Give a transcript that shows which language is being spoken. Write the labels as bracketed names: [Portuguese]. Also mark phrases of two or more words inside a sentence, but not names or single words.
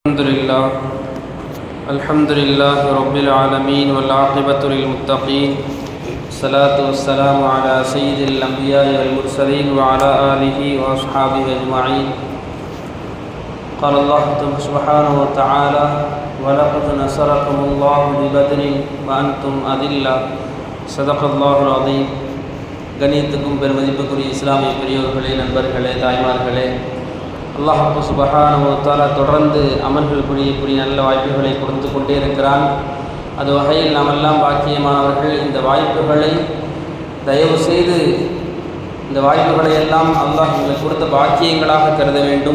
[Arabic] الحمد لله رب العالمين والعاقبة للمتقين الصلاة والسلام على سيد الأنبياء والمرسلين وعلى آله وأصحابه أجمعين. قال الله سبحانه وتعالى: ولقد نصركم الله ببدر وأنتم أذلة. صدق الله العظيم. [Tamil] கணியத்துக்கும் பெருமதிப்புக்குரிய இஸ்லாமிய பெரியோர்களே, நண்பர்களே, தாய்மார்களே, அல்லாஹ் [Arabic] سبحانه وتعالى [Tamil] தொடர்ந்து அமல்கள் புரியக்கூடிய நல்ல வாய்ப்புகளை கொடுத்து கொண்டே இருக்கிறான். அது வகையில் நாமெல்லாம் பாக்கியமானவர்கள். இந்த வாய்ப்புகளை தயவு செய்து இந்த வாய்ப்புகளை எல்லாம் அல்லாஹ் எங்களுக்கு கொடுத்த பாக்கியங்களாக கருத வேண்டும்.